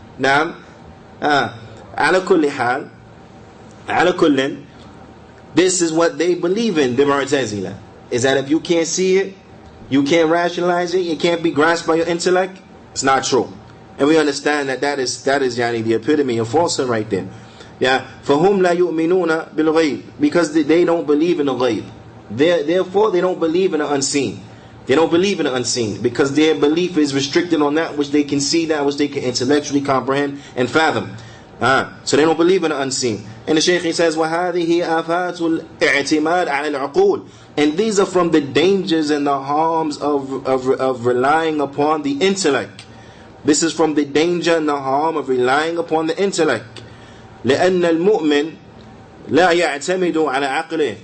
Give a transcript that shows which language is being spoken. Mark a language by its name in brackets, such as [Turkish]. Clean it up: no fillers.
[English] Now, ala kulli hal, this is what they believe in, the Mu'tazila. Is that if you can't see it, you can't rationalize it, it can't be grasped by your intellect, it's not true. And we understand that is the epitome of falsehood right there. [Arabic] Yeah, فَهُمْ لَا يُؤْمِنُونَ بِالْغَيْبِ. [English] Because they don't believe in the ghaib. Therefore, they don't believe in the unseen. They don't believe in the unseen. Because their belief is restricted on that which they can see, that which they can intellectually comprehend and fathom. So they don't believe in the unseen. And the Shaykh says, [Arabic] وَهَذِهِ آفَاتُ الْإِعْتِمَادِ عَلَى الْعُقُولِ. [English] And these are from the dangers and the harms of relying upon the intellect. This is from the danger and the harm of relying upon the intellect. [Arabic] لأن المؤمن لا يعتمد على عقله.